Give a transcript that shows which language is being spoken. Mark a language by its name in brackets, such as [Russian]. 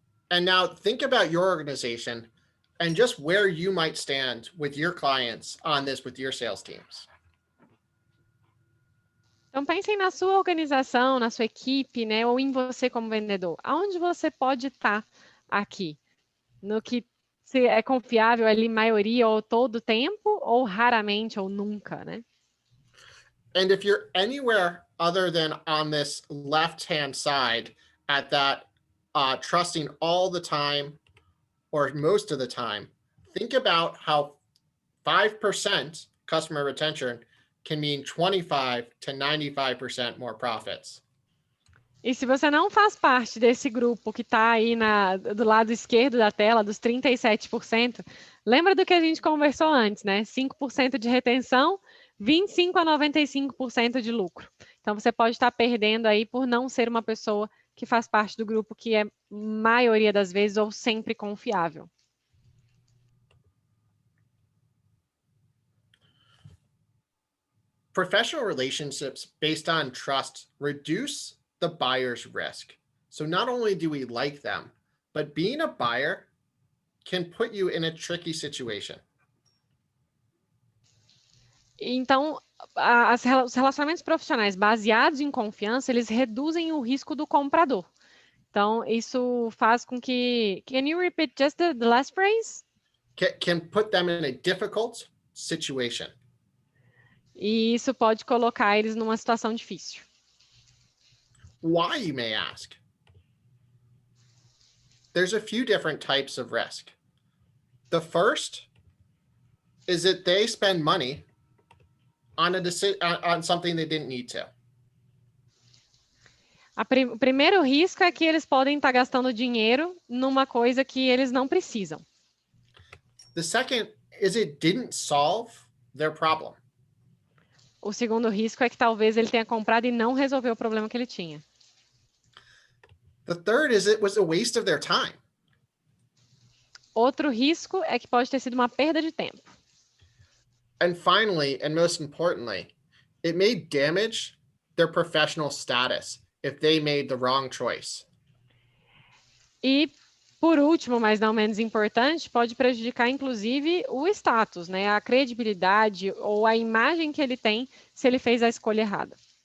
[English] And now think about your organization and just where you might stand with your clients on this with your sales teams. [Portuguese] Então pensem na sua organização, na sua equipe, né, ou em você como vendedor. Aonde você pode estar aqui? No que se é confiável ali, maioria ou todo o tempo, ou raramente ou nunca, né? [English] And if you're anywhere other than on this left-hand side at that trusting all the time or most of the time, think about how 5% customer retention can mean 25 to 95% more profits. [Portuguese] E se você não faz parte desse grupo que está aí do lado esquerdo da tela, dos 37%, lembra do que a gente conversou antes, né? 5% de retenção, 25 a 95% de lucro. Então, você pode estar perdendo aí por não ser uma pessoa que faz parte do grupo que é, maioria das vezes, ou sempre confiável. [English] Professional relationships based on trust reduce the buyer's risk. So not only do we like them, but being a buyer can put you in a tricky situation. [Portuguese] Então, os relacionamentos profissionais baseados em confiança, eles reduzem o risco do comprador. Então, isso faz com que... [English] Can you repeat just the last phrase? Can put them in a difficult situation. [Portuguese] E isso pode colocar eles numa situação difícil. [English] Why, you may ask? There's a few different types of risk. The first is that they spend money on something they didn't need to. [Portuguese] O primeiro risco é que eles podem estar gastando dinheiro numa coisa que eles não precisam. [English] The second is it didn't solve their problem. [Portuguese] O segundo risco é que talvez ele tenha comprado e não resolveu o problema que ele tinha. [English] The third is it was a waste of their time. [Portuguese] Outro risco é que pode ter sido uma perda de tempo. [English] And finally, and most importantly, it may damage their professional status if they made the wrong choice. [Portuguese] E, por último, mas não menos importante, pode prejudicar, inclusive, o status, né? A credibilidade ou a imagem que ele tem se ele fez a escolha errada.